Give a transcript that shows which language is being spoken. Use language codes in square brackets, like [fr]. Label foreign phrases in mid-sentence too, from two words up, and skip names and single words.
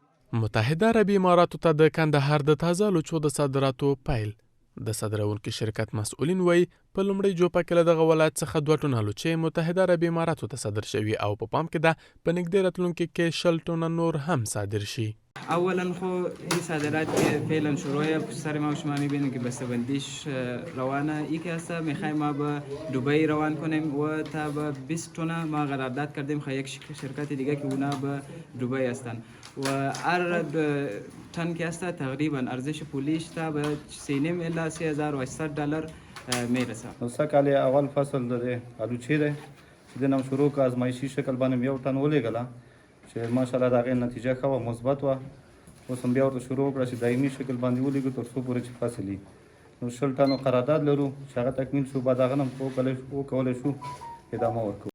[ps] متحده عربي اماراتو ته د کندهار د تازه الوچو د صادراتو پیل. د صادرونکي شرکت مسؤلین وایي په لومړۍ جوپه کې له دغه ولایت څخه 2 ټنه الوچې متحده عربي اماراتو ته صادر شوي او په پام کې ده په نږدې راتلونکي کې 60 ټنه نور هم صادر شي. [fa] اولا خو این صادرات که فعلا شروعه پشت سر ما و شما میبینید که بسته‌بندیش روانه. یکی هست میخوایم ما به دبی روان کنیم و تا به 20 تن ما قرارداد کردیم خواهی یک شرکت دیگه که اونا به دبی هستن و هر تن که هست تقریبا ارزش پولیش تا به 3.5 الی 3800 دلار میرسه. [ps] سکال اول فصل ده الوچی ده چې د نام شروع کا ازمایشي شکل باندې یو ټن ولېږله چې ماشاءالله د هغې نتیجه ښه وه، مثبت وه. اوس هم بیا ورته شروع وکړه چې دایمي شکل باندې ولېږو تر څو پورې چې فصل وي. نو 60 ټنو قرارداد لرو چې هغه تکمیل شو، بعد هغه نه وکولی شو ادامه ورکوو.